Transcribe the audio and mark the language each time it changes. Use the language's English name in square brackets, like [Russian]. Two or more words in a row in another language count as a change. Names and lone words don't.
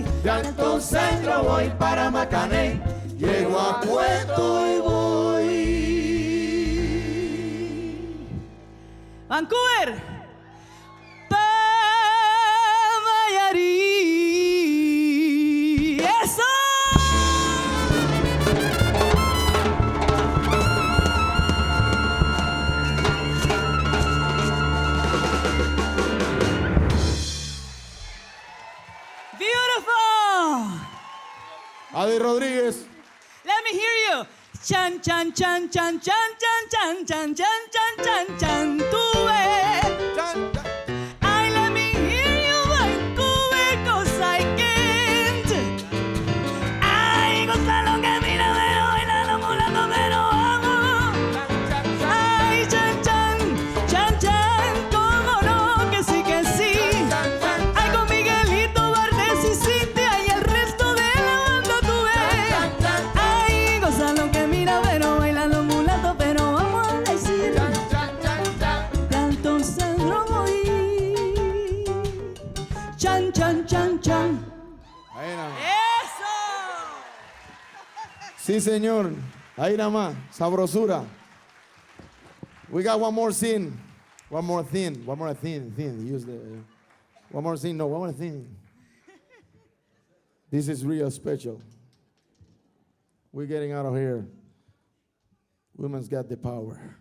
[Spanish] De Alto Centro voy para Macané, llego a Puerto y voy. Vancouver. Pa Mayarí. ¡Eso! [English] Beautiful. Adi Rodríguez. Let me hear you. Chan, chan, chan, chan, chan, chan, chan, chan, chan, chan, chan, chan. [Spanish] Tú ves. Chan, chan. Ay, [English] let me hear you, Vancouver, 'cause I can't. [Spanish] Ay, Gonzalo, que mira, pero baila los mulatos, pero vamos. Ay, chan, chan, chan, chan, cómo no, que sí, que sí. Ay, con Miguelito Valdés y Cintia y el resto de la banda, tú ves. Ay, Gonzalo, que mira, pero baila los mulatos, pero vamos a decir. Tanto centro voy. Chan, chan, chan, chan. Ahí nada más. ¡Eso! Sí, señor. Ahí nada más. Sabrosura. [English] We got one more scene. One more thing. One more thing. Use the. One more thing. No, one more thing. This is real special. We're getting out of here. Women's got the power.